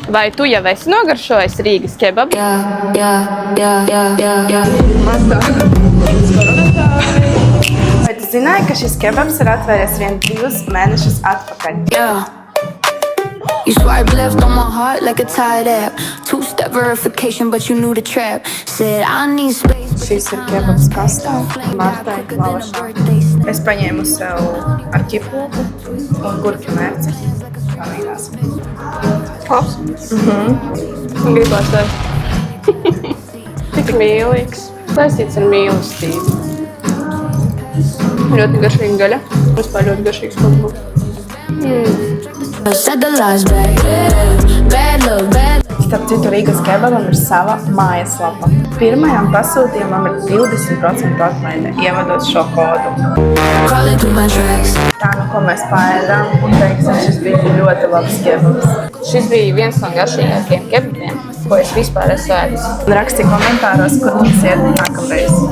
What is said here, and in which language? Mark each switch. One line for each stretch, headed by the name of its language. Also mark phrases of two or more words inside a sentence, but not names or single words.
Latvian: Vai tu jau esi nogaršojis Rīgas kebabu? Vai tu zināji, ka šis kebabs ir atvēries vien 2 mēnešus atpakaļ?
English: You swipe left on my heart like a tired app. 2-step verification, but you knew the trap. Said I need space.
Latvian: Šis ir kebabs pastā, Martai lavašā. Es paņēmu sev ar ķiploku un gurķu mērci. Palīgās. Labs. Gribās tev. Tik mīlīgs. Saistīts ar mīlestību. Ļoti garšīga gaļa. Vispār ļoti garšīgs kebabs.
English: Said the lies back. Bad love, bad.
Latvian: Starp citu, Rīgas kebabam ir sava mājaslapa. Pirmajam pasūtījumam ir 20% atlaide, ievadot šo kodu.
English: Crawling through my tracks.
Latvian: Tā, nu, ko mēs paēdām, un teiksim, šis bija ļoti labs kebabs. Šis bija viens no garšīgākajiem kebabiem, ko es vispār esmu ēdis. Raksti komentāros, kur mums iet nākamreiz.